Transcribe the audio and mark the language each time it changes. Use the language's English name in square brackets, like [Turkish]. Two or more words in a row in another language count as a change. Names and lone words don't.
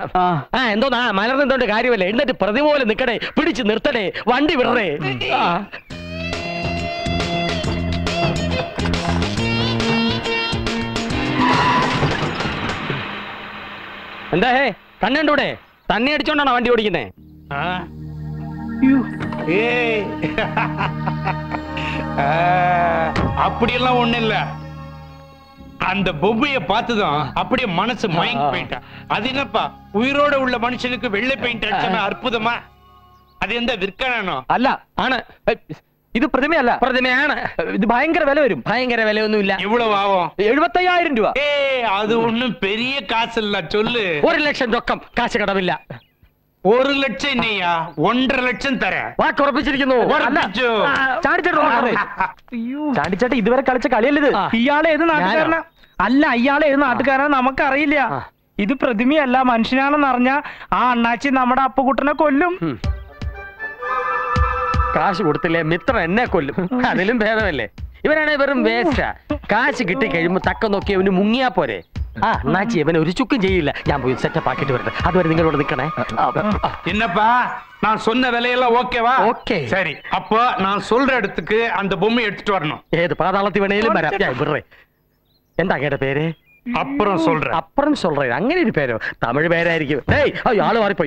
[Malayalam] എന്തോന്നാ മലർന്നെന്തോണ്ട് കാര്യമല്ലേ? എന്നിട്ട് പ്രതി പോലെ നിക്കടേ, പിടിച്ചു നിർത്തടേ, വണ്ടി വിടറേ. എന്താ ഹേ, കണ്ണൂടെ തന്നെ അടിച്ചോണ്ടാണോ വണ്ടി ഓടിക്കുന്നേ? [Tamil] அப்படியெல்லாம் ஒண்ணு இல்ல. அந்த பொம்மையை பார்த்துதான் அப்படியே மனசு மயங்கி போயிட்டா. அது என்னப்பா, உயிரோட உள்ள மனுஷனுக்கு வெள்ளை பெயிண்ட் அடிச்சா அற்புதமா? அது எந்த விற்கணும்? [Malayalam] അല്ല, ആണ്. ഇത് പ്രതിമയല്ല. പ്രതിമയാണ്. ഇത് ഭയങ്കര വില വരും. ഭയങ്കര വിലയൊന്നുമില്ല. [Tamil] இவ்வளவு ஆகும்? [Malayalam] 75,000 രൂപ. [Tamil] அது ஒண்ணும் பெரிய காசு இல்ல, சொல்லு. [Malayalam] 1 ലക്ഷം രൊക്കം, കാശ് കടമില്ല. 1 ലക്ഷം என்னையா? 1.5 ലക്ഷം തരാം. വാക്കുറപ്പിച്ചിരിക്കുന്നു. ചാണ്ടിച്ചേട്ട ഇതുവരെ കളിച്ച കളിയല്ലത്. ഇയാളെ ഏത് നാട്ടുകാരനാ? അല്ല, ഇയാളെ ഏത് നാട്ടുകാരനാ നമുക്കറിയില്ല. ഇത് പ്രതിമയല്ല, മനുഷ്യനാണെന്ന് അറിഞ്ഞ ആ അണ്ണാച്ചി നമ്മുടെ അപ്പുകുട്ടനെ കൊല്ലും. കാശ് കൊടുത്തില്ലേ മിത്രം എന്നെ കൊല്ലും. അതിലും ഭേദമല്ലേ. ഇവനാണെ വെറും വേസ്റ്റാ. കാശ് കിട്ടി കഴിയുമ്പോ തക്ക നോക്കി അവന് മുങ്ങിയാ പോരെ. ആ അണ്ണാച്ചി ഇവനെ ഒരു ചുക്കും ചെയ്യില്ല. ഞാൻ പോയി സെറ്റപ്പ് ആക്കിട്ട് വരട്ടെ. അതുവരെ നിങ്ങളോട് നിൽക്കണേ. [Tamil] என்னப்பா நான் சொன்ன விலையெல்லாம் ஓகேவா? ஓகே. சரி, அப்போ நான் சொல்ற இடத்துக்கு அந்த பொம்மை எடுத்துட்டு வரணும். [Malayalam] ഏത് പാതാളത്തിൽ വേണേലും വരാം. വിറേ. എന്താ കേട്ട പേര്? [Tamil] அப்புறம் சொல்றேன். அப்புறம் சொல்றேன். [Malayalam] അങ്ങനെ ഒരു പേരോ? തമിഴ് പേരായിരിക്കും. ഡേയ് അയ്യോ ആള് മാറിപ്പോയി.